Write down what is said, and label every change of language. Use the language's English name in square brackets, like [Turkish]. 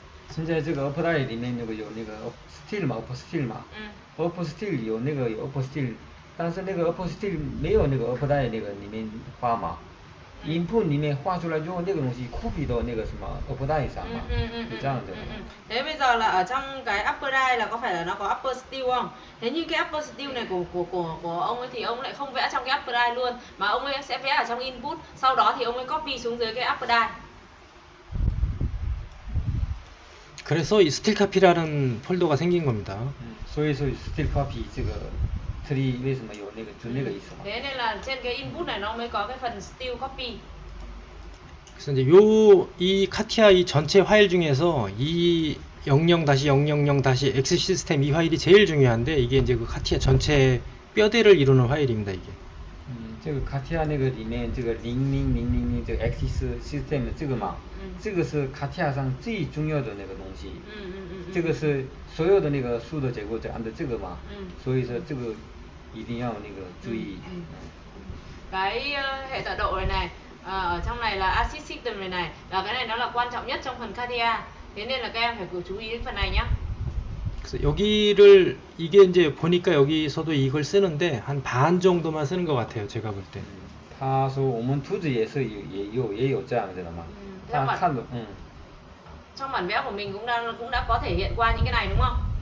[Chinese] 现在这个 upper die 里面有那个 steel 嘛 upper steel 嘛 upper steel 有 upper steel 但是那个 upper steel 没有那个 upper die 那个里面画嘛 input 里面画出来之后那个东西 copy 到那个什么 upper die 上嘛是这样的 [Vietnamese] Thế bây giờ là ở trong cái upper die là có phải là nó có upper steel không? Thế nhưng cái upper steel này của ông ấy thì ông lại không vẽ trong cái upper die luôn, mà ông ấy sẽ vẽ ở trong input, sau đó thì ông ấy copy xuống dưới cái upper die. [Korean] 그래서 이 스틸 카피라는 폴더가 생긴 겁니다. [Chinese] 所以说 steel copy 这个 tree 为什么有那个就那个意思嘛 [Vietnamese] Thế nên là trên cái input này nó mới có cái phần steel copy. [Korean] 그래서 이제 이 카티아 이 전체 파일 중에서 이 00-000-X 시스템 이 파일이 제일 중요한데, 이게 이제 그 카티아 전체 뼈대를 이루는 파일입니다, 이게. [Chinese] 这个 Katia 那个里面这个0000这个 Axis System 这个嘛这个是 Katia 上最重要的那个东西这个是所有的那个数的结果就按照这个嘛所以说这个一定要那个注意 [Vietnamese] Cái hệ tọa độ này ở trong này là acid system này là cái này nó là quan trọng nhất trong phần Katia, thế nên là các em phải chú ý đến phần này nhá. [Korean] 그래서 여기를 이게 이제 보니까 여기서도 이걸 쓰는데 한 반 정도만 쓰는 것 같아요, 제가 볼 때. [Chinese] 他说我们图纸也是也有这样子的嘛他看的 [Vietnamese] Trong bản vẽ của mình cũng đã có thể hiện qua những cái này đúng không?